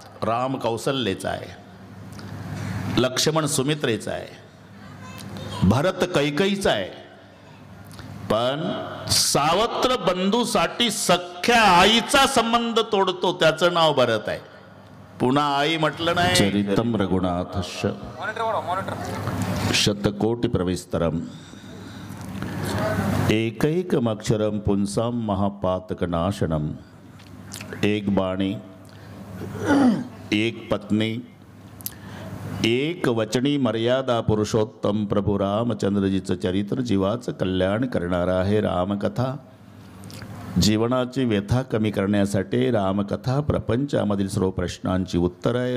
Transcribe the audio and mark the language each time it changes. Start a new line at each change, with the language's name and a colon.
Marathi: राम कौसल्याचा आहे, लक्ष्मण सुमित्रेचा आहे, भरत कैकईचा आहे. पण सावत्र बंधूसाठी सख्या आईचा संबंध तोडतो, त्याचं नाव भरत आहे. पुन्हा आई म्हटलं नाही.
Sanskrit: चरितम रघुनाथस्य शतकोटी प्रविस्तरम एकैकमक्षरम पुंसाम महापातकनाशनम.
Marathi: एक बाणी, एक पत्नी, एक वचनी मर्यादा पुरुषोत्तम प्रभू रामचंद्रजीचं चरित्र जीवाचं कल्याण करणारा आहे. रामकथा जीवनाची व्यथा कमी करण्यासाठी, रामकथा प्रपंचामधील सर्व प्रश्नांची उत्तर आहे.